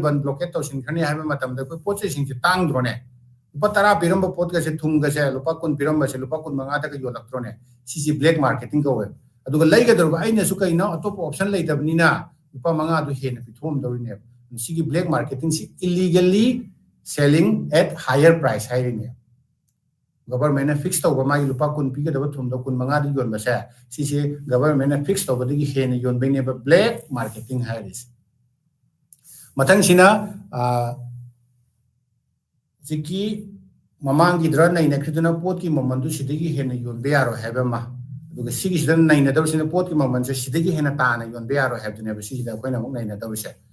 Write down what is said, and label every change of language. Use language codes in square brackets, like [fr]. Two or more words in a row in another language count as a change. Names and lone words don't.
[mni] ꯕꯟ ꯕ꯭ꯂꯣꯀꯦꯠ ꯇꯧꯁꯤꯟꯈ꯭ꯔꯅꯤ ꯍꯥꯏꯕ ꯃꯇꯝꯗ ꯑꯩꯈꯣꯏ ꯄꯣꯠꯆꯩꯁꯤꯡꯁꯦ ꯇꯥꯡꯗ꯭ꯔꯣꯅꯦ ꯂꯨꯄꯥ 10 ꯄꯤꯔꯝꯕ ꯄꯣꯠꯀꯁꯦ ꯊꯨꯝꯒꯁꯦ ꯂꯨꯄꯥ 10 ꯄꯤꯔꯝꯕꯁꯦ ꯂꯨꯄा 15ꯗꯒ ꯌꯣꯜꯂꯛꯇ꯭ꯔꯣꯅꯦ ꯁꯤꯁꯤ [en] black marketing [mni] ꯀꯧꯋꯦ ꯑꯗꯨꯒ ꯂꯩꯒꯗꯧꯔꯤꯕ ꯑꯩꯅꯁꯨ ꯀꯩꯅꯣ ꯑꯇꯣꯞꯄ ꯑꯣꯞꯁꯟ ꯂꯩꯇꯕꯅꯤꯅ ꯂꯨꯄꯥ 5ꯗꯨ ꯍꯦꯟꯅ ꯄꯤꯊꯣꯛꯑꯝꯗꯧꯔꯤꯅꯦꯕ ꯁꯤꯒꯤ ꯕ꯭ꯂꯦꯛ ꯃꯥꯔꯀꯦꯇꯤꯡꯁꯤ [en] illegally selling at higher price [mni] ꯍꯥꯏꯔꯤꯅꯦ ꯒꯕꯔꯃꯦꯟꯠꯅ ꯐꯤꯛꯁ ꯇꯧꯕ ꯃꯥꯒꯤ ꯂꯨꯄꯥ 10 ꯄꯤꯒꯗꯕ ꯊꯨꯝꯗꯣ 15ꯗ ꯌꯣꯟꯕꯁꯦ ꯁꯤꯁꯦ ꯒꯕꯔꯃꯦꯟꯠꯅ ꯐꯤꯛꯁ ꯇꯧꯕꯗꯒꯤ ꯍꯦꯟꯅ ꯌꯣꯟꯕꯩꯅꯦꯕ [en] black marketing [mni] ꯍꯥꯏꯔꯤꯁꯦ ꯃꯊꯪꯁꯤꯅ ꯍꯧꯖꯤꯛꯀꯤ ꯃꯃꯥꯡꯒꯤꯗ꯭ꯔ ꯅꯩꯅꯈ꯭ꯔꯤꯗꯨꯅ ꯄꯣꯠꯀꯤ ꯃꯃꯜꯗꯨ ꯁꯤꯗꯒꯤ ꯍꯦꯟꯅ ꯌꯣꯟꯕ ꯌꯥꯔꯣꯏ ꯍꯥꯏꯕ ꯑꯃ ꯑꯗꯨꯒ ꯁꯤꯒꯤꯁꯤꯗ ꯅꯩꯅꯗꯧꯔꯤꯁꯤꯅ ꯄꯣꯠꯀꯤ ꯃꯃꯜꯁꯦ ꯁꯤꯗꯒꯤ ꯍꯦꯟꯅ ꯇꯥꯅ ꯌꯣꯟꯕ ꯌꯥꯔꯣꯏ ꯍꯥꯏꯕꯗꯨꯅꯦꯕ ꯁꯤꯁꯤꯗ ꯑꯩꯈꯣꯏꯅ ꯑꯃꯨꯛ ꯅꯩꯅꯗꯧꯔꯤꯁꯦ